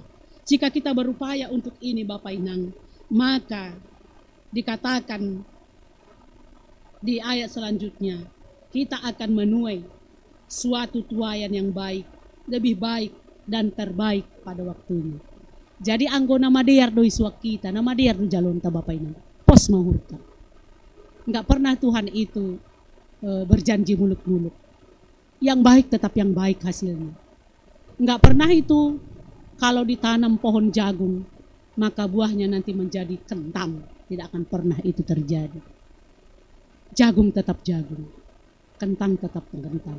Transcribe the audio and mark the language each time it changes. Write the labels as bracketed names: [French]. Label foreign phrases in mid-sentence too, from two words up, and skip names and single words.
[Indonesian] Jika kita berupaya untuk ini Bapak Inang, maka dikatakan di ayat selanjutnya, kita akan menuai suatu tuaian yang baik, lebih baik dan terbaik pada waktunya. [Batak Simalungun] Jadi anggo nama dear doi suak kita, nama dear do jalon ta Bapak Inang, pos mahurta. [Indonesian] Enggak pernah Tuhan itu berjanji muluk-muluk. Yang baik tetap yang baik hasilnya. Enggak pernah itu kalau ditanam pohon jagung, maka buahnya nanti menjadi kentang. Tidak akan pernah itu terjadi. Jagung tetap jagung, kentang tetap kentang.